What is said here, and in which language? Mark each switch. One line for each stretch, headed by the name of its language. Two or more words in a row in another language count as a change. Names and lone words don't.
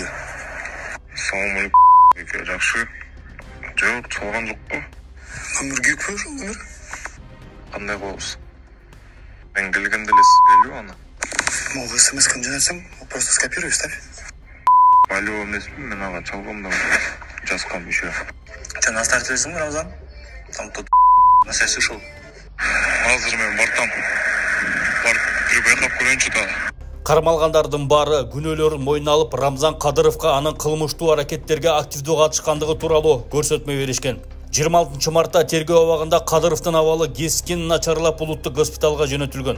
Kyrgyz: Салам алейкум, жакшы. Жок, чалган жокпу? Номер күйүкпү ошол номер? Кандай кылабыз? Мен келгенде эле сиз белүү аны.
Russian: Могу
Kyrgyz: смс-каны жөнөтсөң,
Russian: просто скопируй, ставь.
Kyrgyz: Алло, эмесмин, мен ага чалгамда жазгам еще.
Russian: Сен оставь телефон, Рамзан. Там тут на связь ушел.
Kyrgyz: Азыр мен бартам. Барып бир байкап көрөйүнчү да. Кармалгандардын баары күнөөлөрүн мойнуна алып, Рамзан Кадыровго анын кылмыштуу аракеттерге активдүү катышкандыгы тууралуу көрсөтмө беришкен. 26 мартта тергөө абагында Кадыровдун абалы кескин начарлап улуттук госпиталга жөнөтүлгөн.